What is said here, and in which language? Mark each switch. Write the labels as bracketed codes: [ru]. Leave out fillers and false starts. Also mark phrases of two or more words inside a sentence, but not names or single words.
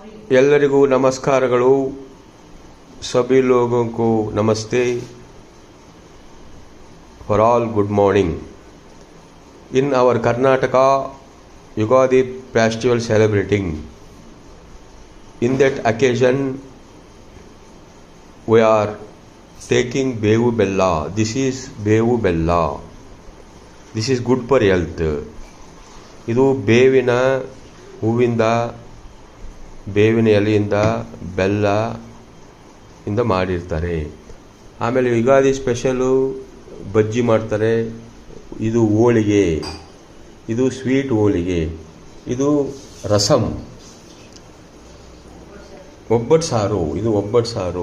[kn] ಎಲ್ಲರಿಗೂ ನಮಸ್ಕಾರಗಳು. [hi] सभी लोगों को नमस्ते. [en] For all good morning. In our Karnataka, Yugadi festival celebrating. In that occasion, we are taking Bevu Bella. This is Bevu Bella. This is good for health. [kn] ಇದು ಬೇವಿನ ಹೂವಿಂದ, ಬೇವಿನ ಎಲೆಯಿಂದ, ಬೆಲ್ಲ ಇಂದ ಮಾಡಿರ್ತಾರೆ. ಆಮೇಲೆ ಯುಗಾದಿ ಸ್ಪೆಷಲು ಬಜ್ಜಿ ಮಾಡ್ತಾರೆ. ಇದು ಹೋಳಿಗೆ, ಇದು ಸ್ವೀಟ್ ಹೋಳಿಗೆ, ಇದು ರಸಂ, ಒಬ್ಬಟ್ಟು ಸಾರು, ಇದು ಒಬ್ಬಟ್ಟು ಸಾರು.